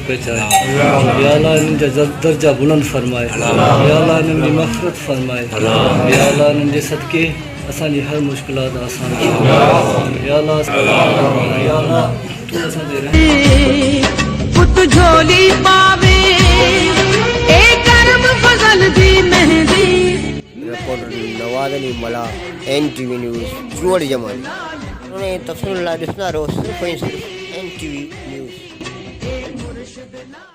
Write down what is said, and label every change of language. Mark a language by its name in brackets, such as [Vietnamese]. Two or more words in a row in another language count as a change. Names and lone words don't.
[Urdu] پہنچائے، یا اللہ ان کا درجہ بلند فرمائے، یا اللہ ان کی مغفرت فرمائے، یا اللہ ان کے صدقے [Sindhi] असांजी हर मुश्किलात आसान करे, या अल्लाह तू असांजे [Punjabi] پت جھولی پاوے اے کرم فضل دی مہندی. [Sindhi] रिपोर्टर नवाज़ अली मला NTV न्यूज़ चूड़ जमाली। उन्हें तफ़सील ॾिसंदा रहो सिर्फ़ु ऐं सिर्फ़ु NTV न्यूज़।